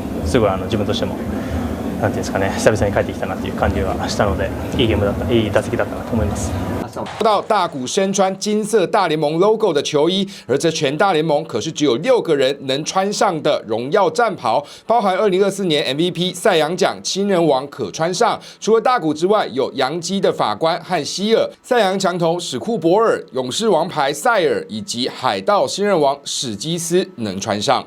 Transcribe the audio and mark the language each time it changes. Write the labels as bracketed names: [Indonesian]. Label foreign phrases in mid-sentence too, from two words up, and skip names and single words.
[Japanese] すごい自分としてもなんていうんですかね、久々に帰ってきたなっていう感じがしたので、いいゲームだった、いい打席だったなと思います。 [Chinese] 到大谷身穿金色大联盟 logo 的球衣，而这全大联盟可是只有6个人能穿上的荣耀战袍，包含2024年 MVP 赛扬奖新人王可穿上。除了大谷之外，有洋基的法官和希尔、赛扬强投史库伯尔、勇士王牌塞尔以及海盗新人王史基斯能穿上。